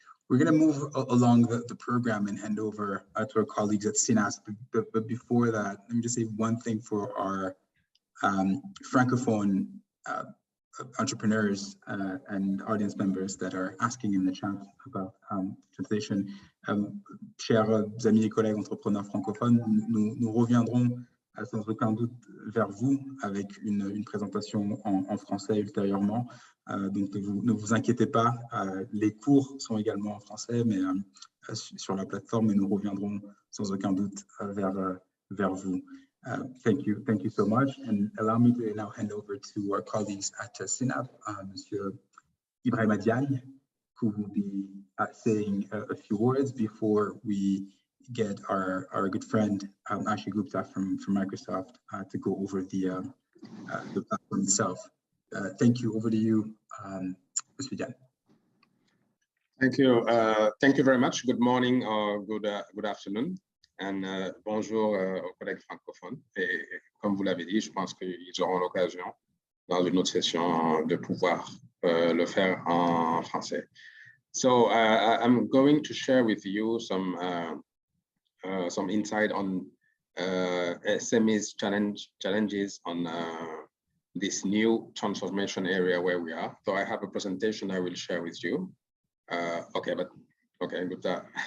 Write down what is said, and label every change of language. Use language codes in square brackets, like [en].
[en] We're going to move along the program and hand over to our colleagues at SINAS. But before that, let me just say one thing for our Francophone entrepreneurs and audience members that are asking in the chat about translation. [fr] Chers amis et collègues entrepreneurs francophones, nous reviendrons sans aucun doute vers vous avec une présentation en français ultérieurement. Donc ne vous inquiétez pas, les cours sont également en français, mais sur la plateforme, et nous reviendrons sans aucun doute vers vous. [en] Thank you so much, and allow me to now hand over to our colleagues at SINAP, Monsieur Ibrahima Diagne, who will be saying a few words before we get our good friend Ashley Gupta from Microsoft to go over the platform itself. Thank you. Over to you, Mr. Diagne. Thank you very much. Good morning or good afternoon. [fr] And bonjour aux collègues francophones. Et comme vous l'avez dit, je pense qu'ils auront l'occasion dans une autre session de pouvoir le faire en français. [en] So I'm going to share with you some insight on SME's challenges on this new transformation area where we are. So I have a presentation I will share with you. Okay, good.